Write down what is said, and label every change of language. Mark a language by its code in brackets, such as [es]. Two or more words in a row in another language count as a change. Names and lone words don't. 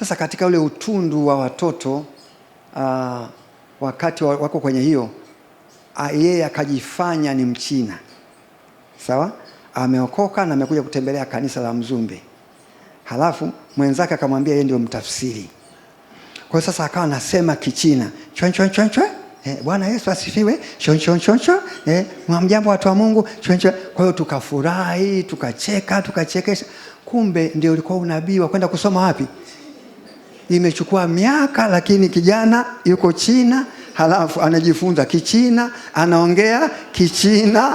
[sw] Sasa katika ule utundu wa watoto wakati wako kwenye hiyo, yeye akajifanya ni Mchina, sawa, ameokoka na amekuja kutembelea kanisa la Mzumbe, halafu mwenzake akamwambia yeye ndio mtafsiri. Kwa hiyo sasa akawa anasema Kichina, chon chon chon chon, Bwana Yesu asifiwe, chon chon chon chon, mjambo watu wa Mungu, chon chon. Kwa hiyo tukafurahi, tukacheka, tukachekesha. Kumbe ndio ulikuwa unabii wa kwenda kusoma wapi? Imechukua miaka, lakini kijana yuko China, halafu anajifunza Kichina, anaongea Kichina.